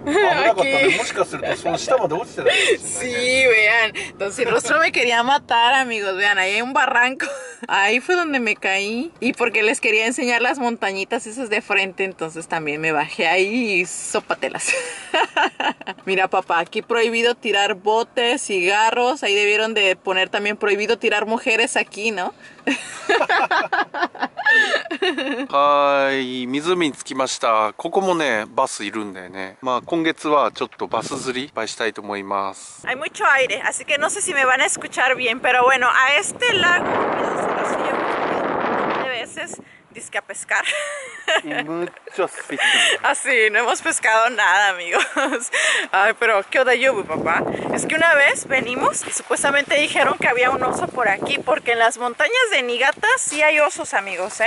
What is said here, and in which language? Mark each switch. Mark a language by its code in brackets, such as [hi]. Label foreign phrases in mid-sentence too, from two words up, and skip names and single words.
[ja] 危なかったね。もしかするとその下まで落ちてたかもしれないね。 [es] Sí, vean. Don Sin Rostro me quería matar, amigos. Vean, ahí hay un barranco. Ahí fue donde me caí. Y porque les quería enseñar las montañitas esas de frente, entonces también me bajé ahí y sópatelas. Mira, papá, aquí prohibido tirar botes, cigarros. Ahí debieron de poner también prohibido tirar mujeres aquí, ¿no? [ja] はい、湖に着きました。ここもね、バスいるんだよね。まあ今月はちょっとバス釣りいっぱいしたいと思います。 [es] Hay mucho aire, así que no sé si me van a escuchar bien, pero bueno, a este lago de veces disque a pescar. Muchos fish. Así, no hemos pescado nada, amigos. Ay, pero ¿qué onda yo, papá? Es que una vez venimos y supuestamente dijeron que había un oso por aquí, porque en las montañas de Niigata sí hay osos, amigos, ¿eh?